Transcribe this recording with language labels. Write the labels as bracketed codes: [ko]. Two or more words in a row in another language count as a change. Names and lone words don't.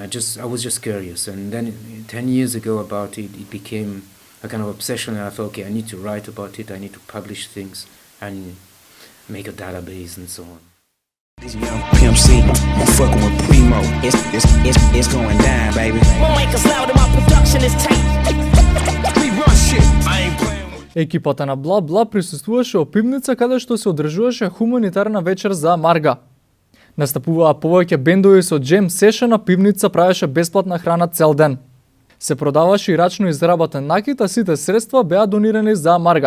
[en] I was just curious, and then 10 years ago about it became a kind of obsession, and I thought, okay, I need to write about it, I need to publish things and make a database and so on. This young Pimp C, I'm fucking with Primo. It's going down, baby. My mic is loud and my production is tight. We run shit. I ain't playing with. [mk] Екипата на Бла Бла присуствуваше во пивница каде што се одржуваше хуманитарна вечер за Марга. Настапуваа повеќе бендови со [en] jam session, [mk] на пивница правеше бесплатна храна цел ден. Се продаваше и рачно изработен накит, а сите средства беа донирани за Марга.